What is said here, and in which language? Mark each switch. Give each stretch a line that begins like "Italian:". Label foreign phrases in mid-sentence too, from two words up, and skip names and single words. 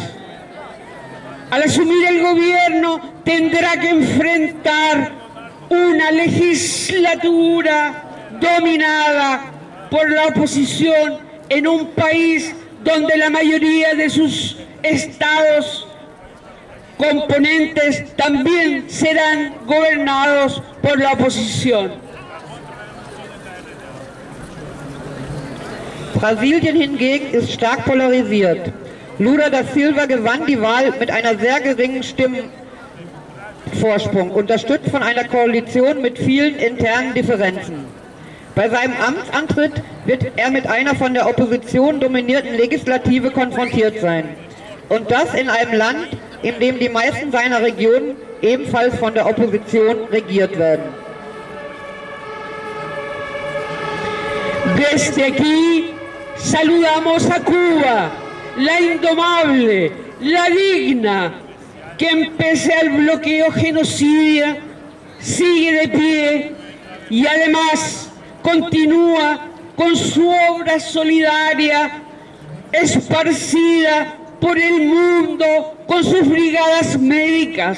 Spanish: Al asumir el gobierno tendrá que enfrentar una legislatura dominada por la oposición en un país donde la mayoría de sus estados componentes también serán gobernados por la oposición.
German: Brasilien hingegen ist stark polarisiert. Lula da Silva gewann die Wahl mit einer sehr geringen Stimmenvorsprung, unterstützt von einer Koalition mit vielen internen Differenzen. Bei seinem Amtsantritt wird er mit einer von der Opposition dominierten Legislative konfrontiert sein. Und das in einem Land, in dem die meisten seiner Regionen ebenfalls von der Opposition regiert werden.
Spanish: Desde aquí saludamos a Cuba, la indomable, la digna, que pese al bloqueo genocida sigue de pie y además continúa con su obra solidaria esparcida por el mundo con sus brigadas médicas.